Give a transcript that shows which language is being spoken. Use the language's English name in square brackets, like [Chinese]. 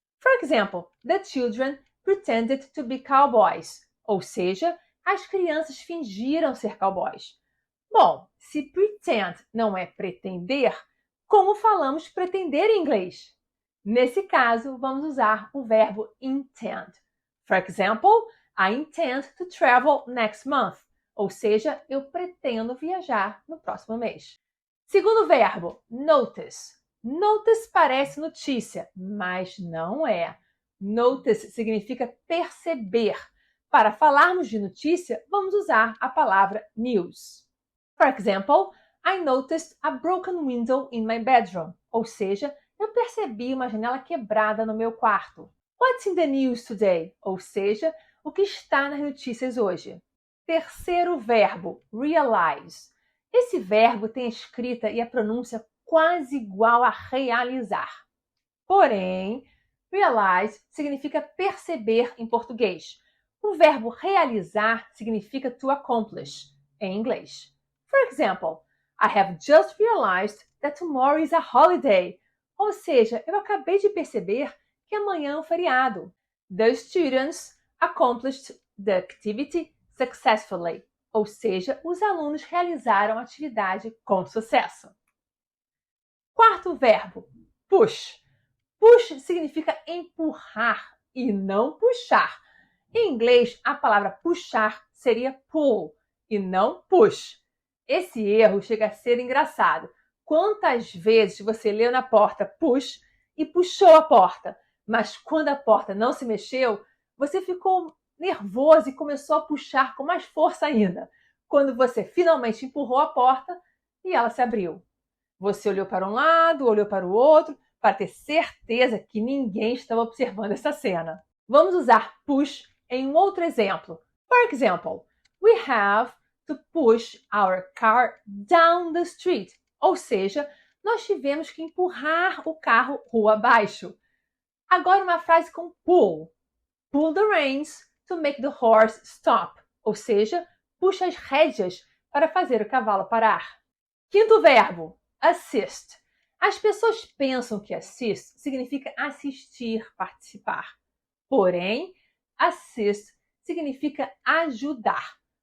[English] For example, the children pretended to be cowboys, [Portuguese] ou seja, as crianças fingiram ser cowboys. Bom, se pretend não é pretender, como falamos pretender em inglês? Nesse caso, vamos usar o verbo intend. [English] For example, I intend to travel next month. [Portuguese] Ou seja, eu pretendo viajar no próximo mês. Segundo verbo, notice. Notice parece notícia, mas não é. Notice significa perceber. Para falarmos de notícia, vamos usar a palavra news. [English] For example, I noticed a broken window in my bedroom. [Portuguese] Ou seja, eu percebi uma janela quebrada no meu quarto. [English] What's in the news today? [Portuguese] Ou seja, o que está nas notícias hoje. Terceiro verbo, realize. Esse verbo tem a escrita e a pronúncia quase igual a realizar. Porém, realize significa perceber em português. O verbo realizar significa to accomplish em inglês. [English] For example, I have just realized that tomorrow is a holiday. [Portuguese] Ou seja, eu acabei de perceber que amanhã é um feriado. [English] The students accomplished the activity successfully. [Portuguese] Ou seja, os alunos realizaram a atividade com sucesso. Quarto verbo, push. Push significa empurrar e não puxar. Em inglês, a palavra puxar seria pull e não push. Esse erro chega a ser engraçado. Quantas vezes você leu na porta push e puxou a porta, mas quando a porta não se mexeu, você ficou nervoso e começou a puxar com mais força ainda. Quando você finalmente empurrou a porta e ela se abriu. Você olhou para um lado, olhou para o outro, para ter certeza que ninguém estava observando essa cena. Vamos usar push em um outro exemplo. [English] For example, we have to push our car down the street. [Portuguese] Ou seja, nós tivemos que empurrar o carro rua abaixo. Agora uma frase com pull. [English] Pull the reins to make the horse stop. [Portuguese] Ou seja, puxa as rédeas para fazer o cavalo parar. Quinto verbo, assist. As pessoas pensam que assist significa assistir, participar. Porém, assist significa ajudar.